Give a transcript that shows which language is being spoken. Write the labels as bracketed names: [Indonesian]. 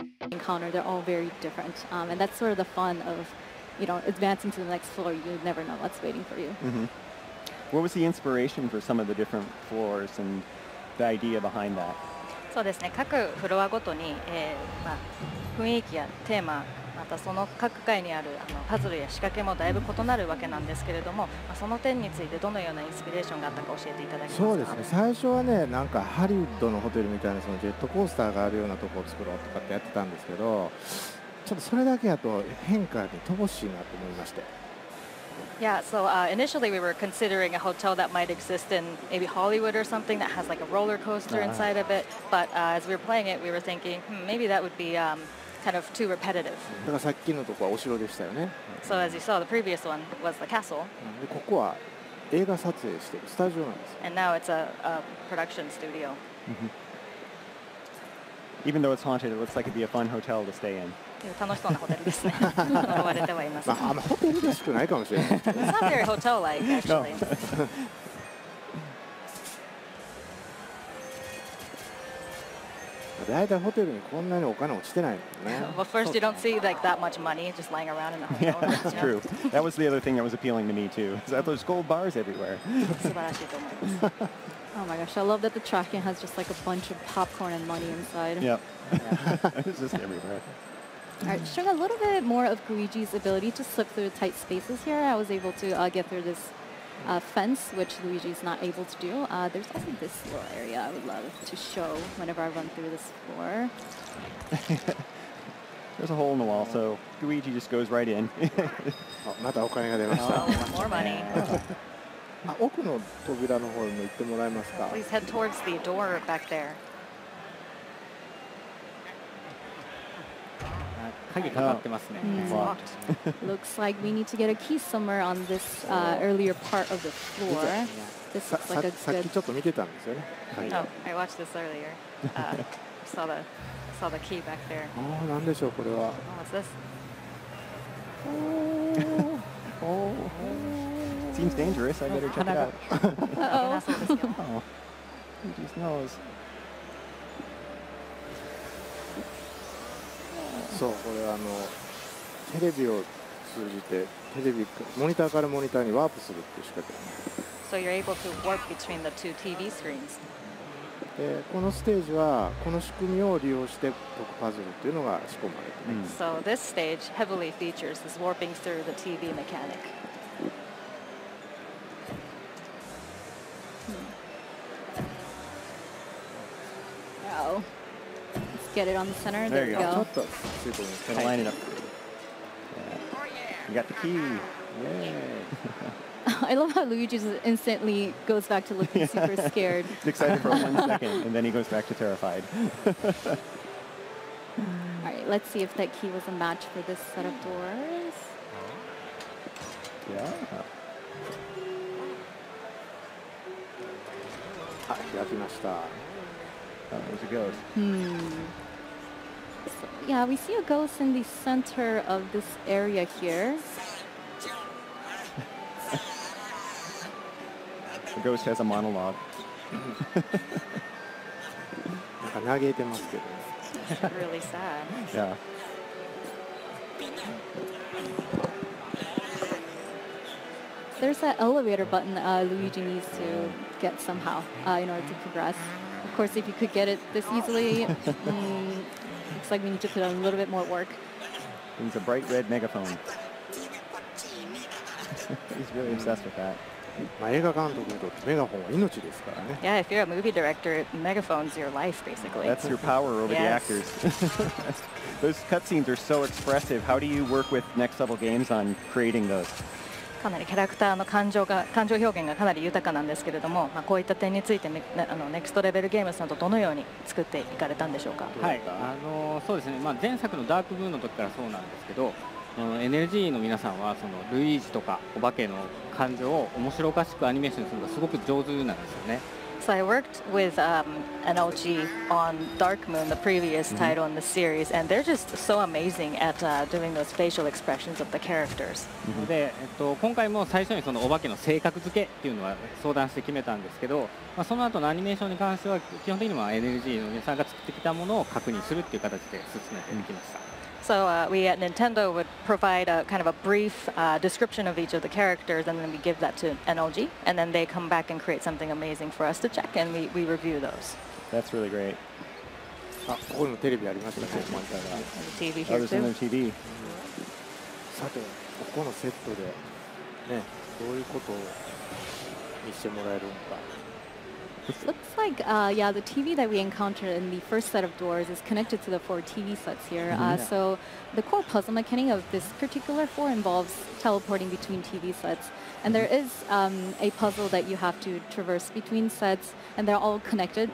[English] encounter, they're all very different, and that's sort of the fun of, advancing to the next floor. You never know what's waiting for you. What was the inspiration for some of the different floors and the idea behind that? [Japanese] そうですね。各フロアごとに、雰囲気やテーマ、またその各階にあるパズルや仕掛けもだいぶ異なるわけなんですけれども、その点についてどのようなインスピレーションがあったか教えていただけますか。そうですね。最初はね、なんかハリウッドのホテルみたいなそのジェットコースターがあるようなところを作ろうとかってやってたんですけど、ちょっとそれだけだと変化に乏しいなと思いまして。 [English] Yeah, so initially we were considering a hotel that might exist in maybe Hollywood or something that has like a roller coaster inside of it. But as we were playing it, we were thinking, maybe that would be kind of too repetitive. [Japanese] だからさっきのとこはお城でしたよね。 [English] So as you saw, the previous one was the castle. [Japanese] でここは映画撮影してるスタジオなんです。 [English] And now it's a production studio. Even though it's haunted, it looks like it'd be a fun hotel to stay in. [Japanese] 楽しそうなホテルですね。呪われてはいます。あんまホテルらしくないかもしれない。 [English] It's not very hotel-like, actually. [Japanese] だいたいホテルにこんなにお金落ちてないのね。 [English] Well, first you don't see like that much money just lying around in the hotel. Yeah, that's true. That was the other thing that was appealing to me too. Is that there's gold bars everywhere. [Japanese] 素晴らしいと思います。 [English] Oh my gosh, I love that the tracking has just like a bunch of popcorn and money inside. Yep. It's just everywhere. All right, showing a little bit more of Luigi's ability to slip through the tight spaces here. I was able to get through this fence, which Luigi's not able to do. There's also this little area I would love to show whenever I run through this floor. There's a hole in the wall, so Luigi just goes right in. [Japanese] またお金が出ました。 [English] More money. [Japanese] 奥の扉の方にも行ってもらえますか。 [English] Please head towards the door back there. [Japanese] 鍵かかってますね。 [English] Looks like we need to get a key somewhere on this earlier part of the floor. This looks like a [Japanese] さっき [English] good. [Japanese] ちょっと見てたんですよね。 [English] Oh, I watched this earlier. Saw the key back there. [Japanese] ああ、なんでしょうこれは。 [English] Oh, what's this? Seems dangerous. I better check it out. Uh-oh. Oh, Luigi's nose. [Japanese] そうこれテレビを通じてモニターからモニターにワープするっていう仕掛けなんです。 [English] So you're able to warp between the two TV screens. [Japanese] でこのステージはこの仕組みを利用して解くパズルっていうのが仕込まれています。 [English] So this stage heavily features this warping through the TV mechanic. Oh. Let's get it on the center. There There you we go. go. [Japanese] ちょっとついてる [English] Gotta line it up. Yeah. You got the key. Yay. I love how Luigi just instantly goes back to looking super scared. He's excited for 1 second, and then he goes back to terrified. All right, let's see if that key was a match for this set of doors. Yeah. [Japanese] あ、開きました。 [English] There's a ghost. So, yeah, we see a ghost in the center of this area here. The ghost has a monologue. [Japanese] なんか嘆いてますけど。 [English] Really sad. Yeah. There's that elevator button Luigi needs to get somehow in order to progress. Of course, if you could get it this easily, looks like we need to put in a little bit more work. He's a bright red megaphone. He's really obsessed with that. [Japanese] 映画監督にとってメガホンは命ですからね。 [English] Yeah, if you're a movie director, megaphone's your life, basically. That's your power over the Yes. actors. Those cutscenes are so expressive. How do you work with Next Level Games on creating those? [Japanese] かなりキャラクターの感情表現がかなり豊かなんですけれども、こういった点についてネクストレベルゲームズなどどのように作っていかれたんでしょうか。はい、そうですね。前作のダークブーの時からそうなんですけど、NLG の皆さんはそのルイージとかお化けの感情を面白おかしくアニメーションするのがすごく上手なんですよね。 [English] So So I worked with NLG on Dark Moon, the previous title in the series, and they're just so amazing at doing those facial expressions of the characters. [Japanese] で、今回も最初にそのお化けの性格付けっていうのは相談して決めたんですけど、その後のアニメーションに関しては基本的には NLG の皆さんが作ってきたものを確認するっていう形で進めてきました。 [English] So we at Nintendo would provide a kind of a brief description of each of the characters, and then we give that to NLG, and then they come back and create something amazing for us to check, and we review those. That's really great. [Japanese] あ、ここにもテレビありましたね、モニターが。 [English] The TV Oh, here there's another too. TV. [Japanese] さて、ここのセットでね、どういうことを見せてもらえるのか。 [English] Looks like, yeah, the TV that we encountered in the first set of doors is connected to the 4 TV sets here. So the core puzzle mechanic of this particular 4 involves teleporting between TV sets. And there is a puzzle that you have to traverse between sets, and they're all connected.